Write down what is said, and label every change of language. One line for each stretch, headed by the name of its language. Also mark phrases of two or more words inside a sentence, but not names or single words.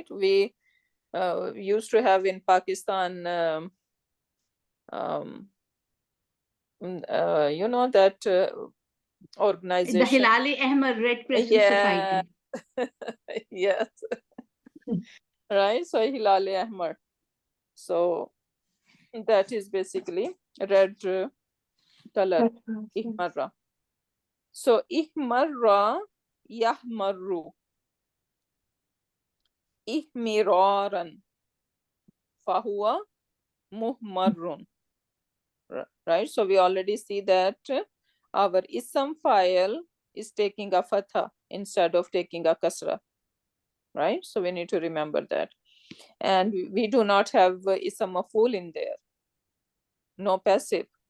English: We used to have in Pakistan, you know, that organization. The Hilali Ahmad Red Crescent Yeah. Society. Yes. Right, so Hilali Ahmad. So that is basically red color, ihmarra.
Arabic: So احمرّ يحمرّ، احمرارًا، فهو محمرّ.
English: Right, so we already see that our ism file is taking a fatha instead of taking a kasra, right? So we need to remember that. And we do not have
Arabic: اسم مفعول
English: in there, no passive.